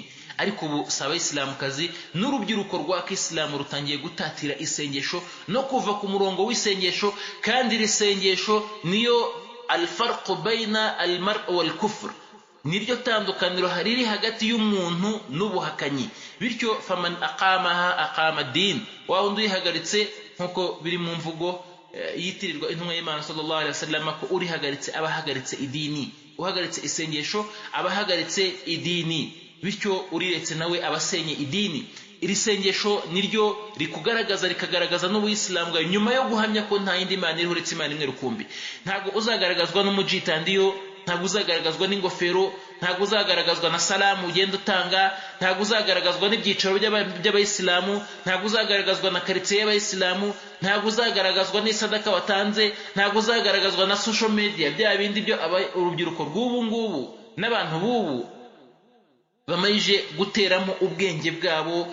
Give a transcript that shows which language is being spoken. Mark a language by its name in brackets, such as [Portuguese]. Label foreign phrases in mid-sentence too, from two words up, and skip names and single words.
[Kinyarwanda] Ariko ubu saba Islamu kazi n'urubyiruko rwa Islamu rutangiye gutatira isengesho no kuva ku murongo w'isengesho, kandi risengesho niyo [Arabic] الفرق بين المرء والكفر, [Kinyarwanda] niryo tandukaniro hariri hagati y'umuntu n'ubuhakanyi. Bityo [Arabic] فمن أقامها أقام الدين, [Kinyarwanda] wa undi yihagaritse nkuko biri mu mvugo yitirirwa intumwa y'Imana [Arabic] صلى الله عليه وسلم [Kinyarwanda] ko urihagaritse abahagaritse idini, uhagaritse isengesho abahagaritse idini. bityo uriretse nawe abasenye idini. Iri sengesho niryo rikugaragaza rikagaragaza n'ubuyisilamu bwawe nyuma yo guhamya ko nta yindi mana iriho uretse Imana imwe rukumbi. Ntabwo uzagaragazwa n'umujitandiyo, ntabwo uzagaragazwa n'ingofero, ntabwo uzagaragazwa na salamu ugenda utanga, ntabwo uzagaragazwa n'ibyicaro by'abayisilamu, ntabwo uzagaragazwa na karitsiye y'abayisilamu, ntabwo uzagaragazwa n'isadaka watanze, ntabwo uzagaragazwa na [English] social media, [Kinyarwanda] bya bindi byo urubyiruko rw'ubu ngubu n'abantu b'ubu bamayije guteramo ubwenge bwabo.